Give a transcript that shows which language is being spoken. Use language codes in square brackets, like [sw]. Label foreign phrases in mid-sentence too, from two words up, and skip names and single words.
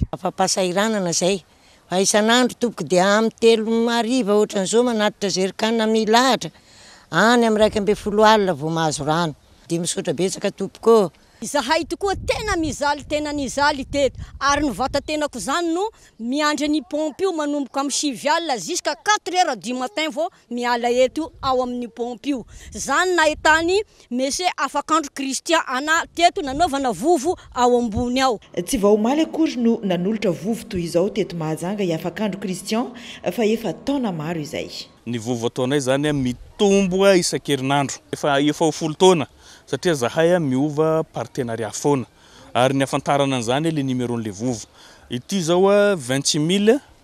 [mg] Afa-pahasahiranana zay fa isan'andro tompoko dia amin'ny 3 hariva ohatran'izao manatitra zerikanina milahatra any amin'ny 2 alina vao mahazo rano dia misaotra betsaka tompoko. Zahay tokoa tena mizaly tena nizaly teto ary ny vatatenako zany no miandry ny pompe io manomboka amin'ny 7 alina [fr] jusqu'à 4 heures du matin [mg] vao miala eto ao amin'ny pompe io. Zany nahitany monsieur Afakandro Christian ana teto nanaovana vovo ao ambony ao. Tsy vaomaly akory no nanolotra vovo toy izao teto Mahajanga i Afakandro Christian fa efa taona maro izay. Ny vovo ataonay zany mitombo isan-kerinandro efa ho 10 taona satria zahay miova partenariat foana ary ny afantarana an'izany le numéron'le vovo ity zao 26